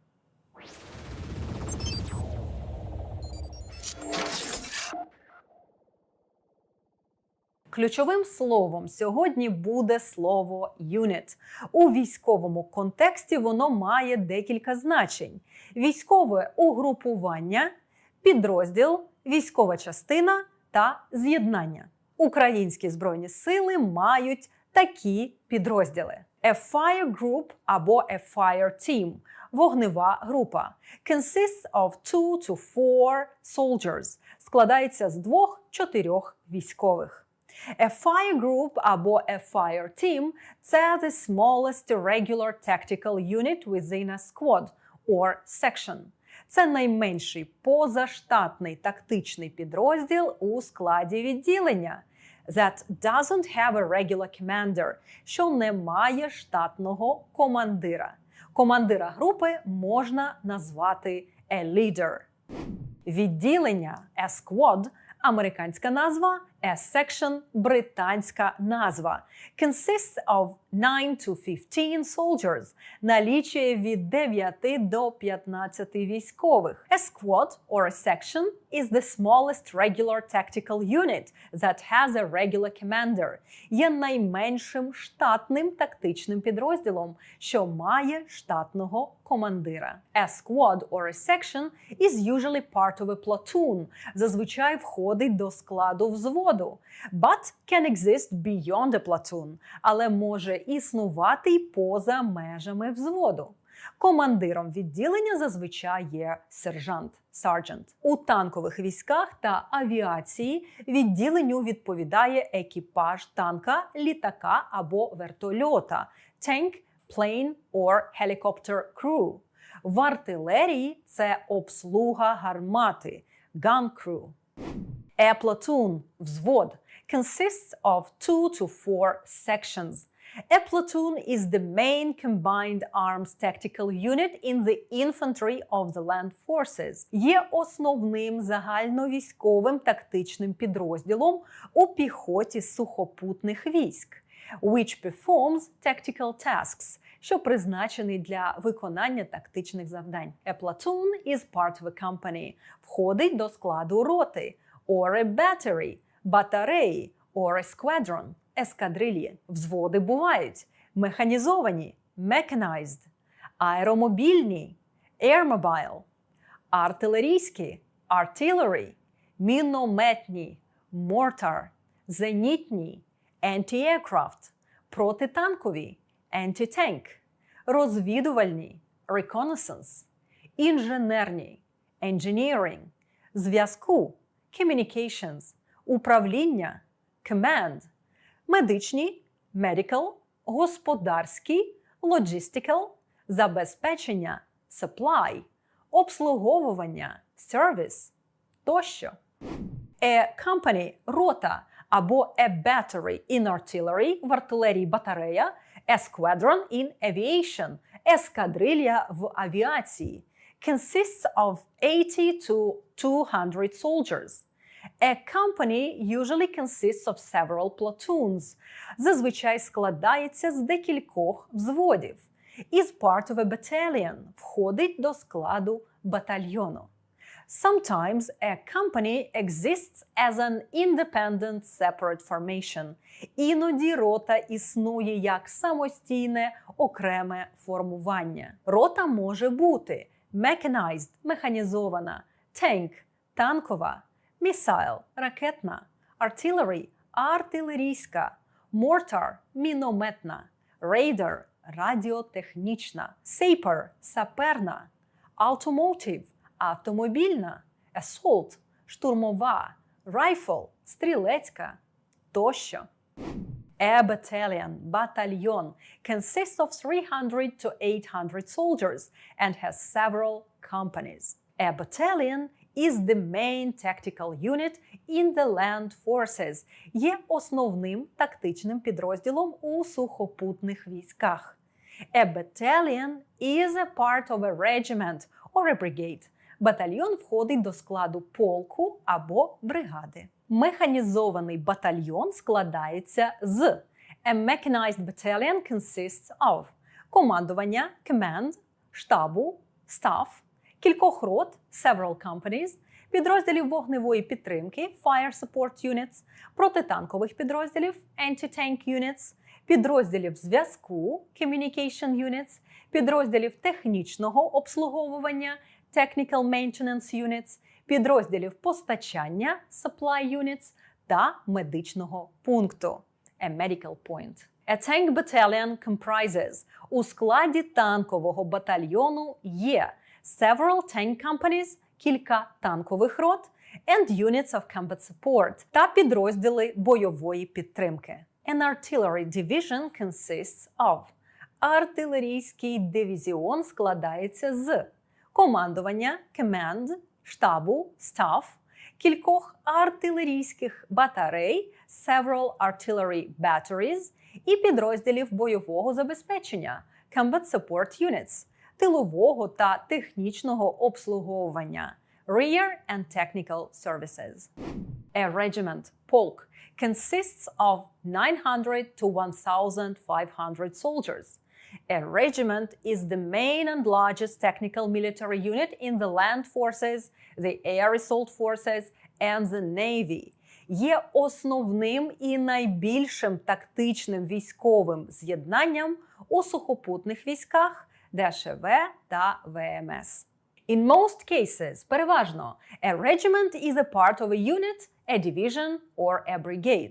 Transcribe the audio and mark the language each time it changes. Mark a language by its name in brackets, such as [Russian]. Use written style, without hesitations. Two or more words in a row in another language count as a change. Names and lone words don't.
[Ukrainian] Ключовим словом сьогодні буде слово «unit». У військовому контексті воно має декілька значень. Військове угрупування, підрозділ, військова частина та з'єднання. Українські збройні сили мають такі підрозділи. [English] A fire group або a fire team – [Ukrainian] вогнева група. [English] Consists of 2 to 4 soldiers – [Ukrainian] складається з 2-4 військових. [English] A fire group або a fire team – це the smallest regular tactical unit within a squad or section. [Ukrainian] Це найменший позаштатний тактичний підрозділ у складі відділення. [English] That doesn't have a regular commander, [Ukrainian] що не має штатного командира. Командира групи можна назвати [English] a leader. Відділення a squad – [Ukrainian] американська назва, [English] a section – [Ukrainian] британська назва. [English] Consists of 9 to 15 soldiers. [Ukrainian] Налічує від 9 до 15 військових. [English] A squad or a section is the smallest regular tactical unit that has a regular commander. [Ukrainian] Є найменшим штатним тактичним підрозділом, що має штатного командира. [English] A squad or a section is usually part of a platoon. [Ukrainian] Зазвичай входить до складу взводу. [English] But can exist beyond a platoon. [Ukrainian] Але може існувати й поза межами взводу. Командиром відділення зазвичай є сержант, sergeant. У танкових військах та авіації відділенню відповідає екіпаж танка, літака або вертольота – [English] tank, plane or helicopter crew. [Ukrainian] В артилерії це обслуга гармати – [English] gun crew. A platoon – взвод – consists of 2 to 4 sections. A platoon is the main combined arms tactical unit in the infantry of the land forces. [Ukrainian] Є основним загальновійськовим тактичним підрозділом у піхоті сухопутних військ, [English] which performs tactical tasks, [Ukrainian] що призначений для виконання тактичних завдань. [English] A platoon is part of a company, [Ukrainian] входить до складу роти, [English] or a battery, батареї, or a squadron, [Ukrainian] ескадрильї. Взводи бувають механізовані, mechanized, аеромобільні, airmobile, артилерійські, [English] artillery, мінометні, mortar, зенітні, [Ukrainian] anti-aircraft, протитанкові, [English] anti-tank, [Ukrainian] розвідувальні, reconnaissance, інженерні, engineering, зв'язку, communications, управління, command, медичні, medical, господарські, logistical, забезпечення, supply, обслуговування, service тощо. [English] A company – [Ukrainian] рота або [English] a battery in artillery – [Ukrainian] в артилерії батарея, [English] a squadron in aviation – [Ukrainian] ескадрилья в авіації. [English] Consists of 80 to 200 soldiers. A company usually consists of several platoons. [Ukrainian] Зазвичай складається з декількох взводів. [English] Is part of a battalion. [Ukrainian] Входить до складу батальйону. [English] Sometimes a company exists as an independent separate formation. [Ukrainian] Іноді рота існує як самостійне окреме формування. Рота може бути mechanized – механізована, tank – танкова, missile – ракетна, artillery – артилерійська, mortar – мінометна, radar – радіотехнічна, saper – саперна, automotive – автомобільна, assault – штурмова, rifle – стрілецька тощо. [English] A battalion – батальйон consists of 300 to 800 soldiers and has several companies. A battalion is the main tactical unit in the land forces. [Ukrainian] Є основним тактичним підрозділом у сухопутних військах. [English] A battalion is a part of a regiment or a brigade. [Ukrainian] Батальйон входить до складу полку або бригади. Механізований батальйон складається з [English] A mechanized battalion consists of [Ukrainian] командування – command, штабу – staff, кількох рот – [English] several companies, [Ukrainian] підрозділів вогневої підтримки – [English] fire support units, [Ukrainian] протитанкових підрозділів – [English] anti-tank units, [Ukrainian] підрозділів зв'язку – [English] communication units, [Ukrainian] підрозділів технічного обслуговування – [English] technical maintenance units, [Ukrainian] підрозділів постачання – [English] supply units [Ukrainian] та медичного пункту – [English] a medical point. A tank battalion comprises – [Ukrainian] у складі танкового батальйону є [English] several tank companies – [Ukrainian] кілька танкових рот, [English] and units of combat support [Ukrainian] та підрозділи бойової підтримки. [English] An artillery division consists of – [Ukrainian] артилерійський дивізіон складається з командування – command, штабу – staff, кількох артилерійських батарей – [English] several artillery batteries [Ukrainian] і підрозділів бойового забезпечення – [English] combat support units, [Ukrainian] тилового та технічного обслуговування – [English] rear and technical services. A regiment – полк consists of 900 to 1,500 soldiers. A regiment is the main and largest technical military unit in the land forces, the air assault forces, and the navy. [Ukrainian] Є основним і найбільшим тактичним військовим з'єднанням у сухопутних військах ДШВ та ВМС. [English] In most cases, переважно, a regiment is a part of a unit, a division or a brigade.